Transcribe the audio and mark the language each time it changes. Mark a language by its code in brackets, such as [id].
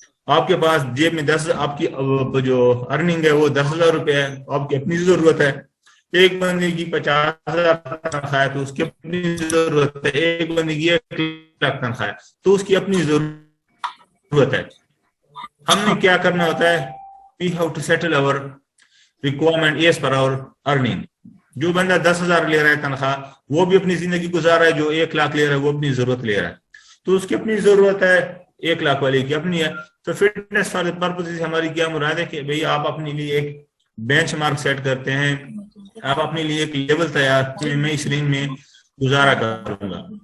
[ur] آپ کے پاس جیب میں 10, آپ کی جو ارننگ ہے وہ 10,000 روپے ہے, آپ کی اپنی ضرورت ہے. ایک بندے کی 50,000 تنخواہ ہے تو اس کی اپنی ضرورت ہے, ایک بندے کی 1,00,000 تنخواہ ہے تو اس کی اپنی ضرورت ہے. ہم نے کیا کرنا ہوتا ہے, [en] we have to settle our requirement as per our earning. [ur] جو بندہ 10,000 لے رہا ہے تنخواہ وہ بھی اپنی زندگی گزار رہا ہے, جو 1,00,000 لے رہا ہے وہ اپنی ضرورت لے رہا ہے, تو اس کی اپنی ضرورت ہے, 1,00,000 والے کی اپنی ہے. تو فٹنس فار پرپز ہماری کیا مراد ہے کہ بھئی آپ اپنے لیے ایک بینچ مارک سیٹ کرتے ہیں, آپ اپنے لیے ایک لیول تیار کہ میں اس رینج میں گزارا کروں گا.